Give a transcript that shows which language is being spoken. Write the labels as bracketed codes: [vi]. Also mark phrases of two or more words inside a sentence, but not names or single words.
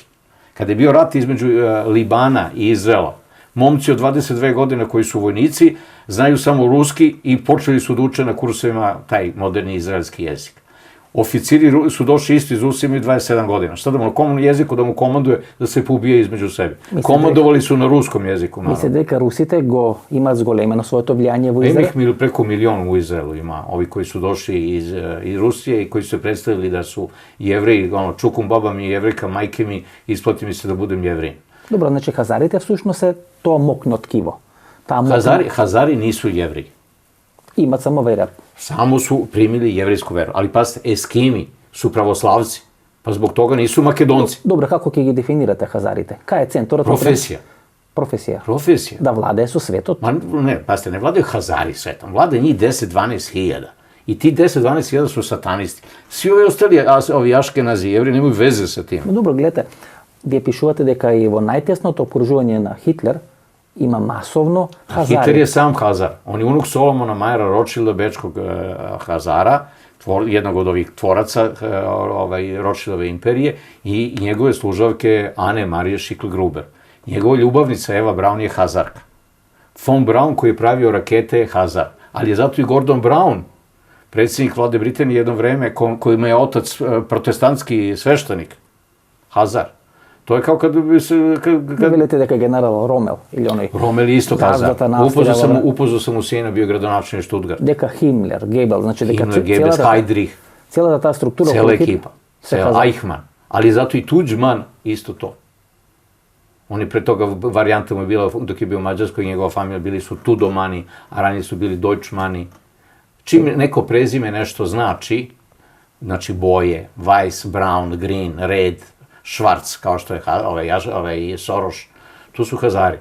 [sr] Kada je bio rat između Libana i Izraela, momci od 22 godine koji su vojnici znaju samo ruski i počeli su da uče na kursevima taj moderni izraelski jezik. Oficiri su došli isto iz Rusije, imaju 27 godina. Šta da mu na kom jeziku da mu komanduje da se poubije između sebe? Komandovali su na ruskom jeziku. [mk] Mislite дека русите го имаат зголемено своето влијание во Израел? [sr] Ima ih preko milion u Izraelu, ima ovi koji su došli iz Rusije i koji su se predstavili da su Jevreji, čukum baba mi je Jevrejka, majke mi, isplati mi se da budem Jevrej. Dobro, [mk] значи Хазарите всушност се тоа мокно ткиво. [sr] Hazari nisu Jevreji. [mk] Имат само вера. [sr] Samo su primili jevrejsku veru. Ali pazite, Eskimi su pravoslavci, pa zbog toga nisu Makedonci. [mk] Dobro, kako ќе ги дефинирате Хазарите? Кај е центарот? [sr] Profesija. Profesija. Da vladaje svetот? Ne, pazite, ne vladaju Hazari svetom. Vlada njih 10-12 hiljada. I ti 10-12 hiljada su satanisti. Svi ovi ostali, ovi Aškenazi, Jevri, nemaju veze sa tim. Dobro, gledajte, [mk] вие пишувате дека и во најтесното окружување на Хитлер има масовно Хазари. [sr] Hitler je sam Hazar. On je unuk Solomona Majera Rothschilda, bečkog Hazara, jednog od ovih tvoraca Rothschildove imperije i njegove služavke Ane Marije Schickel-Gruber. Njegova ljubavnica Eva Braun je Hazarka. Von Braun koji je pravio rakete je Hazar. Ali je zato i Gordon Brown, predsjednik vlade Britanije jedno vreme, kojima je otac protestantski sveštenik. Hazar. To je kao kad bi se... [mk] Не велите дека генерал Ромел или оној... [sr] Ромел isto Hazar. Upoznao sam u sina, bio gradonačelnik Stuttgart. [mk] Дека Химлер, Гебел, значи дека Himmler, Goebbels, Heydrich. Целата таа структура... [sr] Cela ekipa. Eichmann. Ali zato i Tuđman isto to. Oni pre toga, varijanta mu je bila, dok je bio u Mađarskoj, njegova familija bili su Tudomani, a ranije su bili Deutschmani. Čim neko prezime nešto znači boje, Weiss, Brown, Green, Red, Schwarz, kao što je ovaj Soros, tu su Hazari.